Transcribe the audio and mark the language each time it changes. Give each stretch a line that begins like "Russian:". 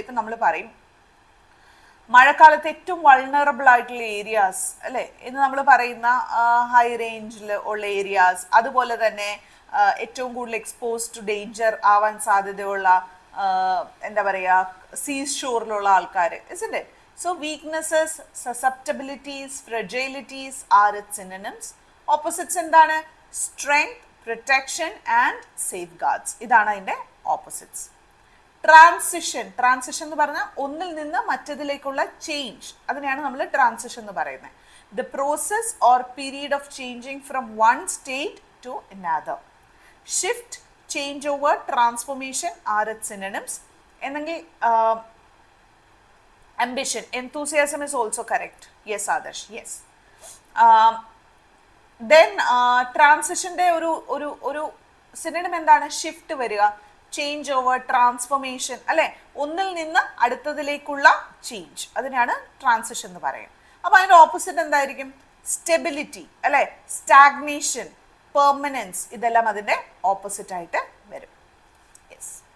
Malayalam: ഇപ്പം നമ്മൾ പറയും മഴക്കാലത്ത് ഏറ്റവും വൾണറബിൾ ആയിട്ടുള്ള ഏരിയാസ് അല്ലെ എന്ന് നമ്മൾ പറയുന്ന ഹൈ റേഞ്ചിൽ ഉള്ള ഏരിയാസ്, അതുപോലെ തന്നെ ഏറ്റവും കൂടുതൽ എക്സ്പോസ് ടു ഡേഞ്ചർ ആവാൻ സാധ്യതയുള്ള എന്താ പറയുക സീ ഷോറിലുള്ള ആൾക്കാർ.
English: isn't it? So weaknesses, susceptibilities, fragilities are its synonyms.
Malayalam: Opposites എന്താണ്?
English: Strength, protection and safeguards.
Malayalam: ഇതാണ് അതിൻ്റെ ഓപ്പോസിറ്റ്സ്. ട്രാൻസിഷൻ. ട്രാൻസിഷൻ എന്ന് പറഞ്ഞാൽ ഒന്നിൽ നിന്ന് മറ്റതിലേക്കുള്ള ചേഞ്ച്, അതിനെയാണ് നമ്മൾ ട്രാൻസിഷൻ എന്ന് പറയുന്നത്.
English: The process or period of changing from one state to another. Shift, change over, transformation are its synonyms.
Malayalam: എന്നെങ്കിൽ
English: ambition, enthusiasm is also correct. Yes Adarsh, yes.
Malayalam: Then ട്രാൻസിഷൻ്റെ ഒരു സിനോണിം എന്താണ്? ഷിഫ്റ്റ് വരിക, change over, transformation അല്ലെ? ഒന്നിൽ നിന്ന് അടുത്തതിലേക്കുള്ള change, അതിനാണ് transition എന്ന് പറയുന്നത്. അപ്പൊ അതിന്റെ ഓപ്പോസിറ്റ് എന്തായിരിക്കും? സ്റ്റെബിലിറ്റി അല്ലെ? സ്റ്റാഗ്നേഷൻ, പെർമനൻസ്, ഇതെല്ലാം അതിന്റെ ഓപ്പോസിറ്റ് ആയിട്ട് വരും. യെസ്.